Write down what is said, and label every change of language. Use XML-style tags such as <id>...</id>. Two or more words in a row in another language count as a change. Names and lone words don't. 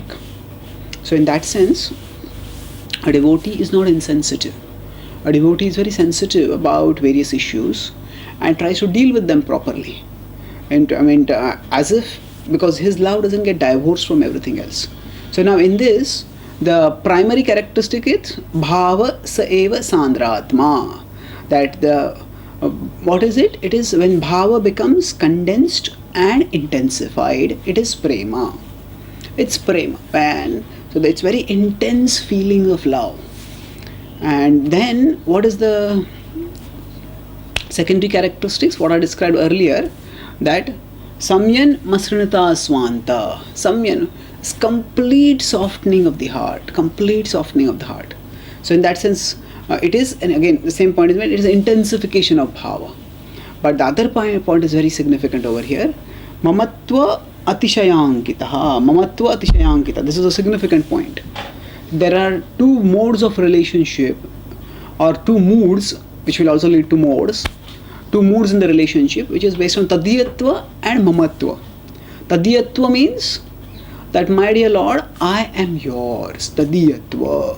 <en>So in that sense, a devotee is not insensitive. A devotee is very sensitive about various issues and tries to deal with them properly. And as if, because his love doesn't get divorced from everything else. So now in this, the primary characteristic is</en> <sa>bhava sa eva sandratma.</sa> <en>That what is it? It is when bhava becomes condensed and intensified, it is prema. It's prema. So it's very intense feeling of love. And then what is the secondary characteristics? What I described earlier, that</en> <sa>samyan masrinata swanta.</sa> <en>Samyan is complete softening of the heart. Complete softening of the heart. So in that sense, it is, and again the same point is made, it is intensification of bhava. But the other point is very significant over here.</en> <sa>Mamatva atishayankitaha. Mamatva atishayankita.</sa> <en>This is a significant point. There are two modes of relationship, or two moods, which will also lead to modes. Two moods in the relationship, which is based on tadiyatva and mamatva. Tadiyatva means that, my dear Lord, I am yours, tadiyatva.</en>